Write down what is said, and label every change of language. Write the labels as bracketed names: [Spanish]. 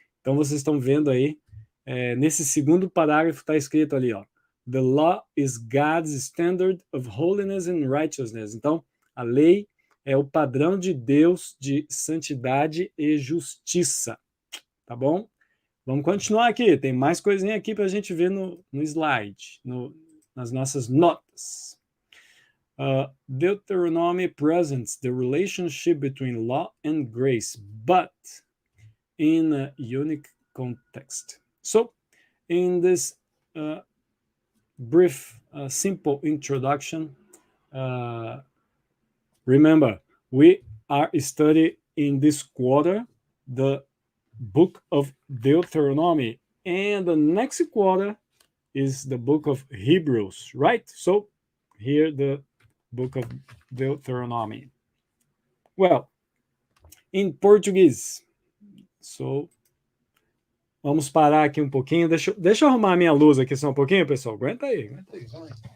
[Portuguese] Então, vocês estão vendo aí, nesse segundo parágrafo está escrito ali, ó, [English] The law is God's standard of holiness and righteousness. [Portuguese] Então, a lei é o padrão de Deus de santidade e justiça. Tá bom? Vamos continuar aqui. Tem mais coisinha aqui para a gente ver no slide, nas nossas notas. [English] Deuteronomy presents the relationship between law and grace, but in a unique context. So, in this brief, simple introduction, remember, we are studying in this quarter the book of Deuteronomy, and the next quarter is the book of Hebrews, right? So, here the book of Deuteronomy. Well, in Portuguese, so [Portuguese] vamos parar aqui um pouquinho. Deixa eu arrumar a minha luz aqui só um pouquinho, pessoal. Aguenta aí. Vai.